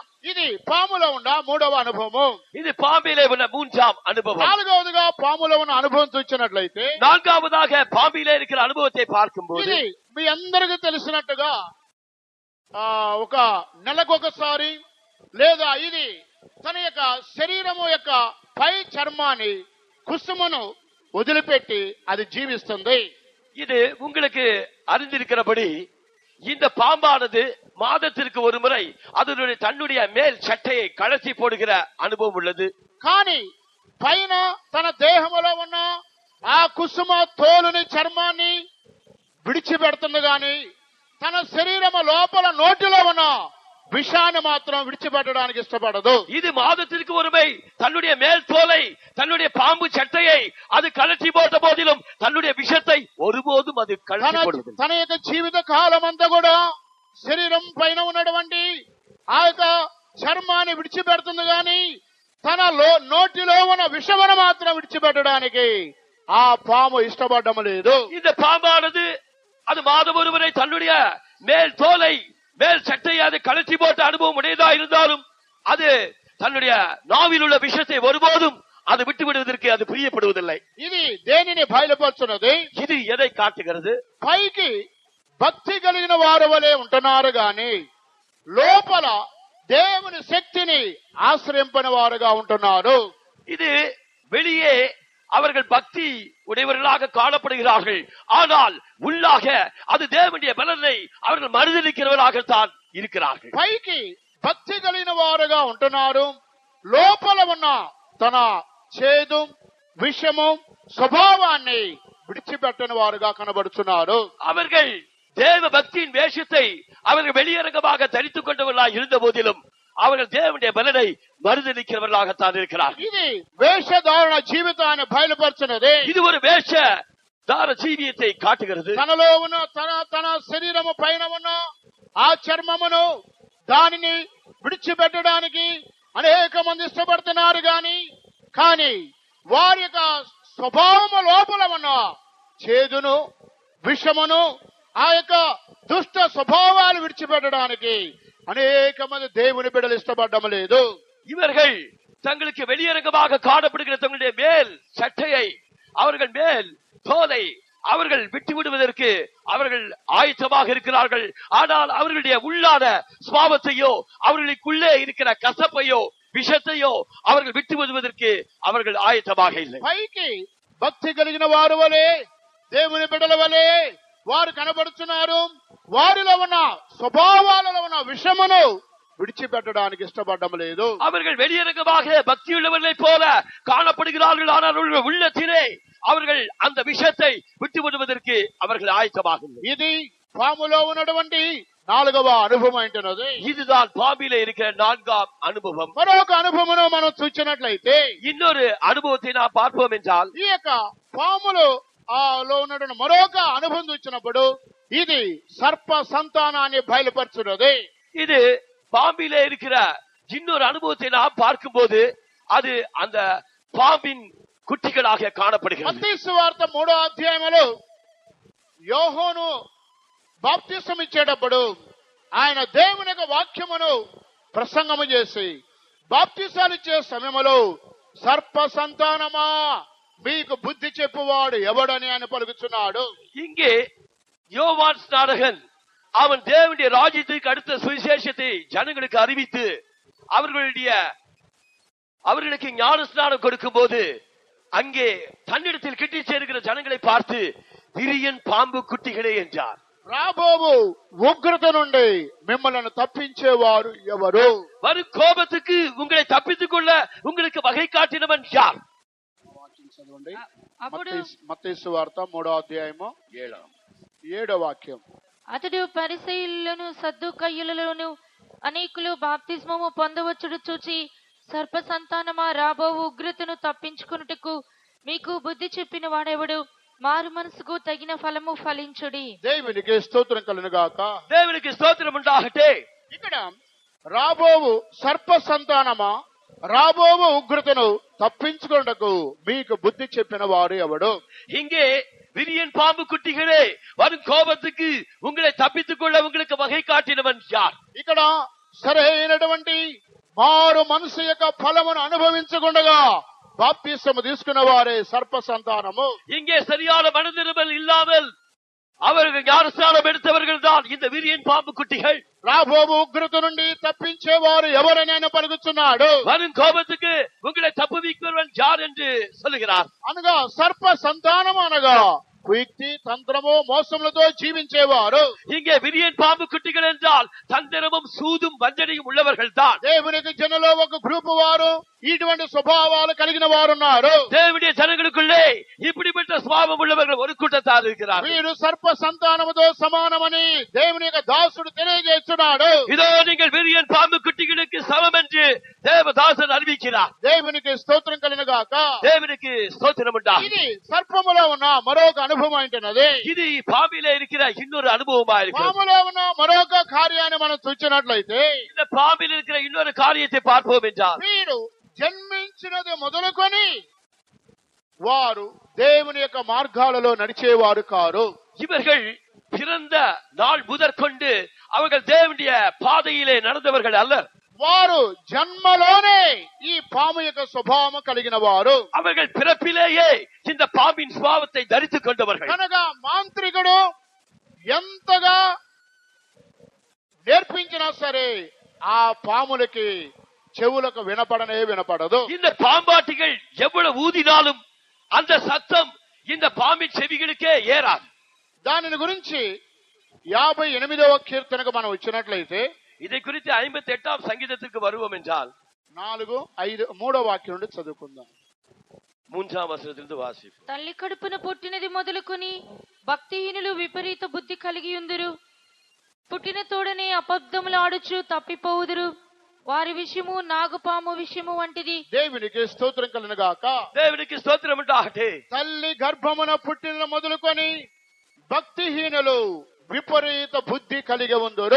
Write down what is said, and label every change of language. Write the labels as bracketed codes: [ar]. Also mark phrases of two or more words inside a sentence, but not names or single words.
[te] ఇది పాములో ఉన్న మూడవ అనుభవము. [ta] இது பாம்பிலே உள்ள மூன்றாம் அனுபவம். [te] నాలుగవదిగా పాములో ఉన్న అనుభవం చూసినట్లయితే, [ta] நான்காவதாக பாம்பிலே இருக்கிற அனுபவத்தை பார்க்கும்போது [te] ఇది మీ అందరికీ తెలిసినట్టుగా ఒక నెలకొకసారి లేదా ఇది తన యొక్క శరీరము యొక్క పై చర్మాన్ని కుసుమను వదిలిపెట్టి అది జీవిస్తుంది. [ta] இது உங்களுக்கு அறிந்திருக்கிறபடி இந்த பாம்பானது மாதத்திற்கு ஒரு முறை அதனுடைய தன்னுடைய மேல் சட்டையை கழற்றி போடுகிற அனுபவம் உள்ளது. [te] కానీ పైన తన దేహములో ఉన్న ఆ కుసుమ తోలుని చర్మాన్ని విడిచిపెడుతుంది గాని తన శరీరము లోపల నోటిలో ఉన్న விஷாన్ని మాత్రం విడిచిపెట్టడానికి ఇష్టపడదు. [ta] இது మాదத்திற்கு ஒருமை தன்னுடைய மேல் தோலை தன்னுடைய பாம்பு சட்டையை அது கழற்றி போட்ட போதிலும் தன்னுடைய விஷத்தை ஒருபோதும் அது கழற்றி போடுவது. [te] తన యొక్క జీవిత కాలం అంతా కూడా శరీరం పైన ఉన్నటువంటి ఆ యొక్క చర్మాన్ని విడిచిపెడుతుంది గాని తన నోటిలో ఉన్న విషమును మాత్రం విడిచిపెట్టడానికి ఆ పాము ఇష్టపడడం లేదు. [ta] இந்த பாம்பானது அது மாதம் ஒருவரை தன்னுடைய மேல் தோலை மேல் சட்டையை அது கழற்றி போட்ட அனுபவம் உடையதா இருந்தாலும் அது தன்னுடைய நாவில் உள்ள விஷத்தை ஒருபோதும் அது விட்டு விடுவதற்கு அது பிரியப்படுவதில்லை. [te] ఇది దేనిని బయలుపరుచున్నది? [ta] இது எதை காட்டுகிறது? [te] పైకి భక్తి కలిగిన వారు వలె ఉంటున్నారు గాని లోపల దేవుని శక్తిని ఆశ్రయింపని వారుగా ఉంటున్నారు. [ta] இது வெளியே அவர்கள் பக்தி உடையவர்களாக காணப்படுகிறார்கள், ஆனால் உள்ளாக அது தேவனுடைய பலனை அவர்கள் மறுதலிக்கிறவர்களாகத்தான் இருக்கிறார்கள். [te] పైకి భక్తి కలిగిన వారుగా ఉంటున్నారు, లోపల ఉన్న తన చేదు విషము స్వభావాన్ని విడిచిపెట్టని వారుగా కనబడుతున్నారు. [ta] அவர்கள் தேவ பக்தியின் வேஷத்தை அவர்கள் வெளியரங்கமாக தரித்துக் கொண்டவர்களாக இருந்த போதிலும் அவர்கள் தேவனுடைய பலனை மறுதலிக்கிறவர்களாகத்தான் இருக்கிறார்கள். [te] ఇది వేషధారణ జీవితాన్ని బయలుపరుచున్నది. [ta] இது ஒரு வேஷதார ஜீவியத்தை காட்டுகிறது. [te] తనలో ఉన్న తన శరీరము పైన ఉన్న ఆ చర్మమును దానిని విడిచిపెట్టడానికి అనేక మంది ఇష్టపడుతున్నారు కానీ వారి యొక్క స్వభావము లోపల ఉన్న చేదును విషమును ఆ యొక్క దుష్ట స్వభావాలు విడిచిపెట్టడానికి అనేక మంది దేవుని బిడ్డలు ఇష్టపడడం లేదు. [ta] இவர்கள் தங்களுக்கு வெளியரங்கமாக காணப்படுகிற தங்களுடைய மேல் சட்டையை அவர்கள் மேல் தோலை அவர்கள் விட்டு விடுவதற்கு அவர்கள் ஆயத்தமாக இருக்கிறார்கள். ஆனால் அவர்களுடைய உள்ளான சுபாவத்தையோ அவர்களுக்குள்ளே இருக்கிற கசப்பையோ விஷத்தையோ அவர்கள் விட்டு விடுவதற்கு அவர்கள் ஆயத்தமாக இல்லை. [te] పైకి భక్తి కలిగిన వారు వలె దేవుని బిడ్డల వలె వారు కనబడుతున్నారు, వారిలో ఉన్న స్వభావాలలో ఉన్న విషమును విడిచిపెట్టడానికి ఇష్టపడడం లేదు. [ta] அவர்கள் வெளியரங்கமாக பக்தியுள்ளவர்களை போல காணப்படுகிறார்கள், ஆனால் அவர்கள் உள்ளத்திலே அவர்கள் அந்த விஷத்தை விட்டு விடுவதற்கு அவர்கள் ஆயத்தமாக இல்லை. [te] ఇది పాములో ఉన్నటువంటి నాలుగవ అనుభవం అంటున్నది. [ta] இதுதான் பாம்பிலே இருக்கிற நான்காம் அனுபவம். [te] మరొక అనుభవమును మనం చూసినట్లయితే [ta] இன்னொரு அனுபவத்தை நாம் பார்ப்போம் என்றால் [te] ఈ యొక్క పాములో ఉన్నటువంటి మరొక అనుభవం చూసినప్పుడు ఇది సర్ప సంతానాన్ని బయలుపరుచున్నది. [ta] இது பாம்பிலே இருக்கிற இன்னொரு அனுபவத்தை நாம் பார்க்கும்போது அது அந்த பாம்பின் குட்டிகளாக காணப்படுகிறது. [te] మత్తయి సువార్త 3వ అధ్యాయములో యోహాను బాప్తిసం ఇచ్చేటప్పుడు ఆయన దేవుని యొక్క వాక్యమును ప్రసంగము చేసి బాప్తిసాలు ఇచ్చే సమయంలో సర్ప సంతానమా మీకు బుద్ధి చెప్పువాడు ఎవడని ఆయన పలుకుతున్నాడు. [ta] இங்கே யோவான் ஸ்நானகன் அவன் தேவனுடைய ராஜ்யத்துக்கு அடுத்த சுவிசேஷத்தை ஜனங்களுக்கு அறிவித்து அவர்களுக்கு ஞானஸ்நானம் கொடுக்கும் போது அங்கே தன்னிடத்தில் கிட்டி சேருகிற ஜனங்களை பார்த்து விரியன் பாம்பு குட்டிகளே என்றார். [te] రాబోవు ఉగ్రత నుండి మిమ్మల్ని తప్పించేవారు ఎవరు? [ta] வரும் கோபத்துக்கு உங்களை தப்பித்துக் கொள்ள உங்களுக்கு வகை காட்டினவன் யார்? [te] అప్పుడు మత్తయి సువార్త 3వ అధ్యాయము 7వ వాక్యం. అతడు పరిసయ్యులను సద్దుకయ్యులలోను అనేకులు బాప్తిస్మము పొందవచ్చుడు చూచి, సర్ప సంతానమా, రాబోవు ఉగ్రతను తప్పించుకొనుటకు మీకు బుద్ధి చెప్పిన వాడెవడు? మారు మనసుకు తగిన ఫలము ఫలించుడి. దేవునికి స్తోత్రం కలుగును గాక. దేవునికి స్తోత్రం ఉండాగటే. ఇక్కడ రాబోవు సర్ప సంతానమా, రాబోవు ఉగ్రతను తప్పించుకొనుటకు మీకు బుద్ధి చెప్పిన వారు ఎవడు? [ta] இங்கே விரியன் பாம்பு குட்டிகளே, வரும் கோபத்துக்கு உங்களை தப்பித்துக் கொள்ள உங்களுக்கு வகை காட்டினவன் யார்? [te] ఇక్కడ సరైనటువంటి మారు మనసు యొక్క ఫలమును అనుభవించకుండా బాప్తిసము తీసుకున్న వారే సర్ప సంతానము. [ta] இங்கே சரியான மனதிருமல் இல்லாமல் அவர்கள் ஞானஸ்நானம் எடுத்தவர்கள் தான் இந்த விரியன் பாம்பு குட்டிகள். [te] రాబోవు ఉగ్రత నుండి తప్పించేవారు ఎవరనైనా పలుకుతున్నాడు. [ta] வரும் கோபத்துக்கு உங்களை தப்புவிக்கிறவன் யார் என்று சொல்லுகிறார். [te] అనగా సర్ప సంతానము అనగా కుయుక్తి తంత్రము మోసములతో జీవించేవారు. [ta] இங்கே விரியன் பாம்பு குட்டிகள் என்றால் தந்திரமும் சூதும் வஞ்சனையும் உள்ளவர்கள் தான். [te] దేవునికి జనులో ఒక గ్రూపు వారు ఇటువంటి స్వభావాలు కలిగిన వారు ఉన్నారు. [ta] தேவனுடைய ஜனங்களுக்குள்ளே இப்படிப்பட்ட சுபாவம் உள்ளவர்கள் ஒரு கூட்டத்தார் இருக்கிறார். [te] వీరు సర్ప సంతానముతో సమానమని దేవుని యొక్క దాసుడు తెలియజేస్తున్నాడు. [ta] இதோ நீங்கள் விரியன் பாம்பு குட்டிகளுக்கு சமம் என்று தேவதாசன் அறிவிக்கிறார். [te] దేవునికి స్తోత్రం కలుగును గాక. [ta] தேவனுக்கு ஸ்தோத்திரம் உண்டாகும். [te] ఇది సర్పములో ఉన్న మరొక అనుభవం ఏంటన్నది, [ta] இது பாம்பிலே இருக்கிற இன்னொரு அனுபவமா இருக்கு. [te] పాములో ఉన్న మరొక కార్యాన్ని మనం చూచినట్లయితే, [ta] இந்த பாம்பில் இருக்கிற இன்னொரு காரியத்தை பார்ப்போம் என்றால், [te] వీరు జన్మించినది మొదలుకొని వారు దేవుని యొక్క మార్గాలలో నడిచేవారు కారు. [ta] இவர்கள் பிறந்த நாள் முதற்கொண்டு அவர்கள் தேவனுடைய பாதையிலே நடந்தவர்கள் அல்ல. [te] వారు జన్మలోనే ఈ పాము యొక్క స్వభావం కలిగిన వారు. [ta] அவர்கள் பிறப்பிலேயே இந்த பாம்பின் சுபாவத்தை தரித்துக் கொண்டவர்கள். [te] కనుక మాంత్రికుడు ఎంతగా నేర్పించినా సరే ఆ పాములకి చెవులకు వినపడదు. [ta] இந்த பாம்பாட்டிகள் எவ்வளவு ஊதினாலும் அந்த சத்தம் இந்த பாம்பின் செவிகளுக்கே ஏறாது. [te] దానిని గురించి 58వ కీర్తనకు మనం వచ్చినట్లయితే, [ta] இதை குறித்து 58ஆம் சங்கீதத்திற்கு வருவோம் என்றால் [te] 4, 5, 3వ వాక్యం నుండి చదువుకుందాం. [ta] 3ஆம் வசனத்திலிருந்து வாசிப்போம். [te] తల్లి కడుపున పుట్టినది మొదలుకొని భక్తిహీనులు విపరీత బుద్ధి కలిగి ఉందురు. పుట్టిన తోడనే అబద్ధములు ఆడుచు తప్పిపోవుదురు. వారి విషయము నాగుపాము విషయము వంటిది. దేవునికి స్తోత్రం కలుగును గాక. [ta] தேவனுக்கு ஸ்தோத்திரம் உண்டாகட்ടെ. [te] తల్లి గర్భమున పుట్టిన మొదలుకొని భక్తిహీనులు విపరీత బుద్ధి కలిగి ఉందురు.